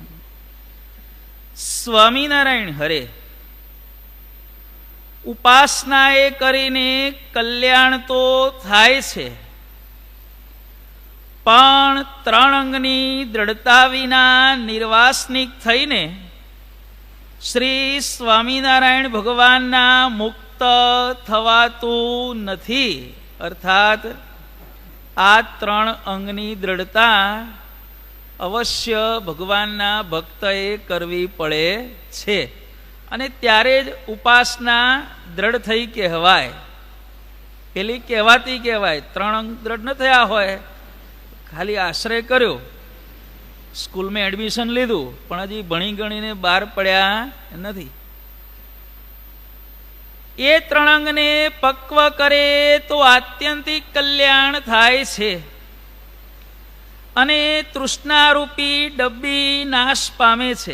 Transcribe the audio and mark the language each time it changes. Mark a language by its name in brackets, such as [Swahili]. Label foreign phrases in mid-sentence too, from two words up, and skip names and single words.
[Gujarati] સ્વામીનારાયણ હરે ઉપાસનાએ કરીને કલ્યાણ તો થાય છે, પણ ત્રણ અંગની દૃઢતા વિના નિર્વાસનિક થઈને શ્રી સ્વામીનારાયણ ભગવાનના મુક્ત થવાતું નથી। અર્થાત આ ત્રણ અંગની દૃઢતા અવશ્ય ભગવાનના ભક્તએ કરવી પડે છે અને ત્યારે જ ઉપાસના દૃઢ થઈ કહેવાય। પેલી કહેવાતી કહેવાય, ત્રણ અંગ દૃઢ ન થયા હોય, ખાલી આશ્રય કર્યો, સ્કૂલ માં એડમિશન લીધું પણ હજી ભણી ગણીને બાર પડ્યા નથી। એ ત્રણ ને પક્વ કરે તો આત્યંતિક કલ્યાણ થાય છે અને તૃષ્ણારૂપી ડબ્બી નાશ પામે છે।